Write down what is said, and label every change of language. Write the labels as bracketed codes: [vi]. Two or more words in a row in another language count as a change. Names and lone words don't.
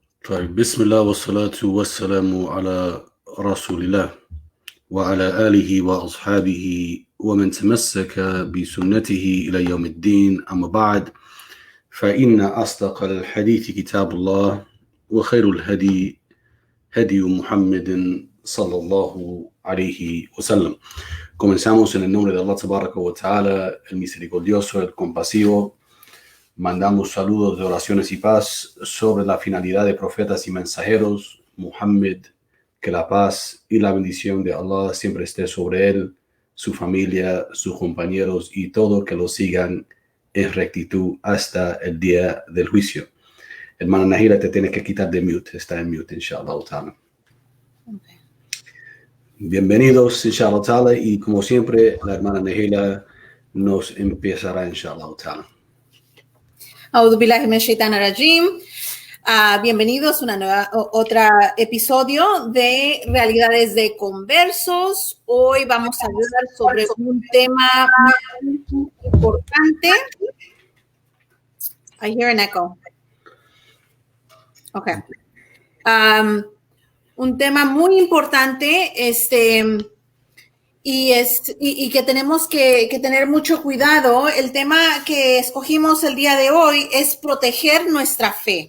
[ar] طيب بسم الله والصلاة والسلام على رسول الله وعلى آله وأصحابه ومن تمسك بسنته إلى يوم الدين. أما بعد، فإن أصدق الحديث كتاب الله وخير الهدي هدي محمد صلى الله عليه wasallam. [es] Comenzamos en el nombre de [ar] الله تبارك وتعالى, [es] el misericordioso, el compasivo. Mandamos saludos de oraciones y paz sobre la finalidad de profetas y mensajeros, Muhammad, que la paz y la bendición de Allah siempre esté sobre él, su familia, sus compañeros y todo que lo sigan en rectitud hasta el día del juicio. Hermana Nahila, te tienes que quitar de mute, está en mute, [ar] إن شاء الله تعالى. [es] Okay. Bienvenidos, [ar] إن شاء الله تعالى, [es] y como siempre, la hermana Nahila nos empezará, [ar] إن شاء الله تعالى. [es] Bienvenidos a otro episodio de Realidades de Conversos. Hoy vamos a hablar sobre un tema muy importante. [en] I hear an echo. [es] Okay. Un tema muy importante, y que tenemos que tener mucho cuidado. El tema que escogimos el día de hoy es proteger nuestra fe.